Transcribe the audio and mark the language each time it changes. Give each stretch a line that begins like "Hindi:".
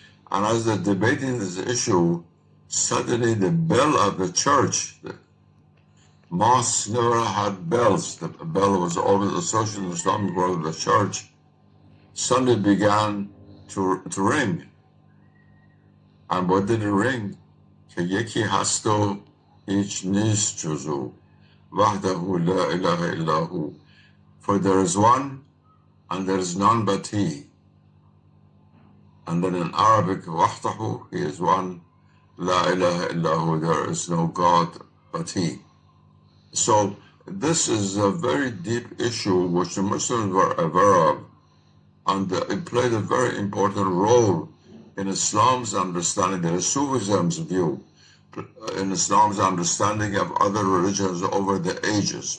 English: And as they're debating this issue, suddenly the bell of the church, the mosques never had bells, the bell was always associated with the Islamic world of the church, suddenly began to ring. And what did it ring?
Persian: که یکی هست و هیچ نیست جز او
Arabic: وحده لا اله الا هو.
English: For there is one and there is none but he. And then in Arabic,
Arabic: وحده,
English: he is one,
Arabic: لا إله إلا هو,
English: there is no God but he. So this is a very deep issue which the Muslims were aware of, and it played a very important role in Islam's understanding, in Sufism's view, in Islam's understanding of other religions over the ages.